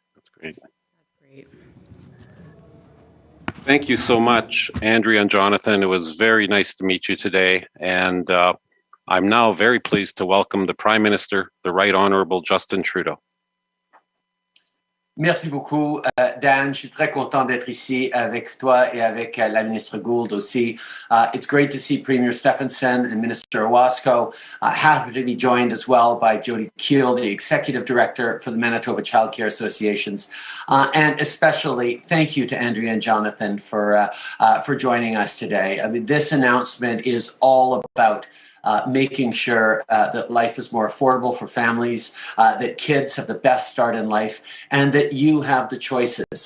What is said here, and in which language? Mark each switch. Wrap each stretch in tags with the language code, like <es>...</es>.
<en>That's great. That's great. Thank you so much, Andrea and Jonathan. It was very nice to meet you today. And I'm now very pleased to welcome the Prime Minister, the Right Honourable Justin Trudeau.</en> <fr>Merci beaucoup, Dan. Je suis très content d'être ici avec toi et avec la ministre Gould aussi.</fr> <en>It's great to see Premier Stefanson and Minister Owasco. Happy to be joined as well by Jody Keel, the Executive Director for the Manitoba Childcare Associations. And especially thank you to Andrea and Jonathan for joining us today. I mean, this announcement is all about making sure that life is more affordable for families, that kids have the best start in life, and that you have the choices.</en>